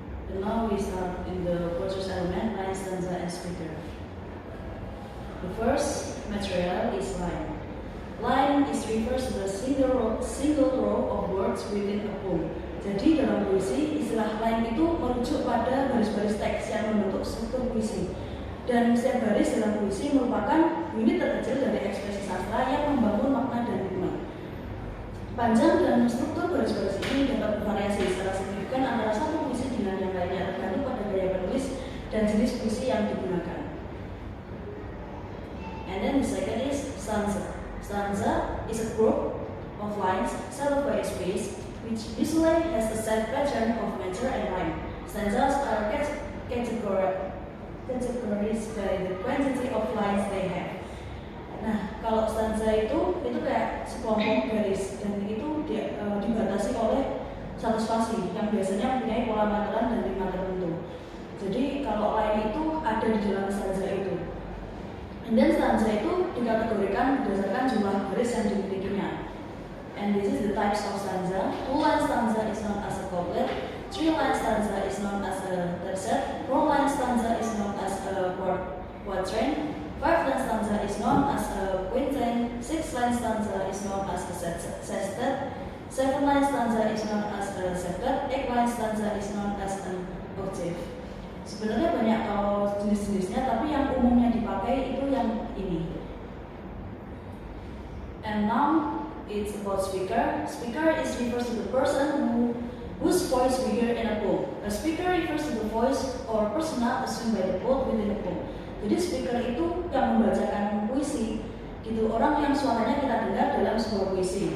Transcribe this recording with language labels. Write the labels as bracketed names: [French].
[English] And now we start in the poetry element, line, stanza, and speaker. The first material is line. Line is refers to the single row of words within a poem. [Indonesian] Jadi dalam puisi, istilah line itu merujuk pada baris-baris teks yang membentuk struktur puisi. Dan setiap baris dalam puisi merupakan unit terkecil dari ekspresi sastra yang membangun makna dan hikmah. Panjang dan struktur baris-baris ini dapat bervariasi secara signifikan antara satu puisi dengan yang lainnya, tergantung pada gaya penulis dan jenis puisi yang digunakan. [English] And then the second is stanza. Stanza is a group of lines settled by a space, which usually has a set pattern of meter and rhyme. Stanzas are categorized by the quantity of lines they have. [Indonesian] Nah, kalau stanza itu kayak sekelompok garis dan itu dibatasi oleh satu spasi yang biasanya mempunyai pola materan dan rima tertentu. Jadi kalau line itu ada di dalam stanza itu. [English] And then [Indonesian] stanza itu dikategorikan berdasarkan jumlah baris yang dimilikinya. [English] And this is the types of stanza. 2-line stanza is known as a couplet. 3-line stanza is known as a tercet. 4-line stanza is known as a quatrain. 5-line stanza is known as a quintain. 6-line stanza is known as a sestet. 7-line stanza is known as a septet. 8-line stanza is known as an octave. [Indonesian] Sebenarnya banyak jenis-jenisnya, tapi yang umumnya dipakai itu yang ini. [English] And now it's about speaker. Speaker is refers to the person whose voice we hear in a poem. A speaker refers to the voice or persona assumed by the poet within a poem. [Indonesian] Jadi speaker itu yang membacakan puisi, gitu, orang yang suaranya kita dengar dalam sebuah puisi.